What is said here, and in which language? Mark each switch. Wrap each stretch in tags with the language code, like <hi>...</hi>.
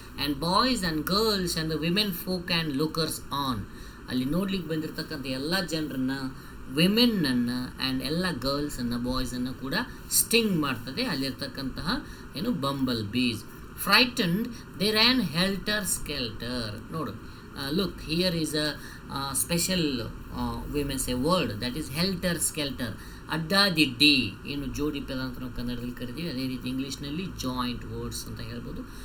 <en>And boys and girls and the women folk and lookers on.</en> <kn>ಅಲ್ಲಿ ನೋಡ್ಲಿಕ್ಕೆ ಬಂದಿರತಕ್ಕಂಥ ಎಲ್ಲ ಜನರನ್ನು, ವಿಮೆನ್ನನ್ನು ಆ್ಯಂಡ್ ಎಲ್ಲ ಗರ್ಲ್ಸನ್ನು, ಬಾಯ್ಸನ್ನು ಕೂಡ ಸ್ಟಿಂಗ್ ಮಾಡ್ತದೆ ಅಲ್ಲಿರ್ತಕ್ಕಂತಹ ಬಂಬಲ್ ಬೀಸ್.</kn> <en>Frightened they ran helter skelter. ನೋಡು, look, here is a special we may say word, that is helter skelter.</en> <kn>ಅಡ್ಡಾದಿಡ್ಡಿ, ಏನು ಜೋಡಿ ಪದ ಅಂತ ನಾವು ಕನ್ನಡದಲ್ಲಿ ಕರಿತೀವಿ, ಅದೇ ರೀತಿ ಇಂಗ್ಲೀಷ್ನಲ್ಲಿ ಜಾಯಿಂಟ್ ವರ್ಡ್ಸ್ ಅಂತ ಹೇಳ್ಬೋದು.</kn>